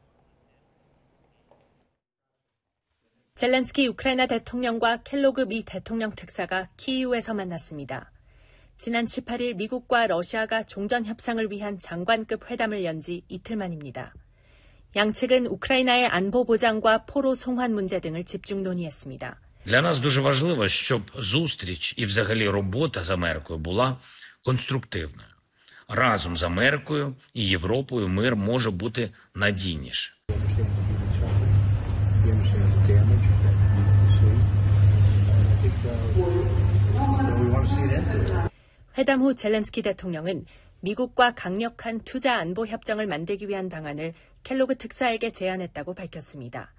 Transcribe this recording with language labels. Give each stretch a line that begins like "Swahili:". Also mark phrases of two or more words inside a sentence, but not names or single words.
Korean: 젤렌스키 우크라이나 대통령과 켈로그 미 대통령 특사가 키이우에서 만났습니다. 지난 18일 미국과 러시아가 종전 협상을 위한 장관급 회담을 연 지 이틀 만입니다. 양측은 우크라이나의 안보 보장과 포로 송환 문제 등을 집중 논의했습니다.
Ukrainian: Для нас дуже важливо, щоб зустріч і взагалі робота з Америкою була конструктивною. Разом з Америкою і Європою мир може бути надійніше.
Korean: 회담 후 젤렌스키 대통령은 미국과 강력한 투자 안보 협정을 만들기 위한 방안을 켈로그 특사에게 제안했다고 밝혔습니다.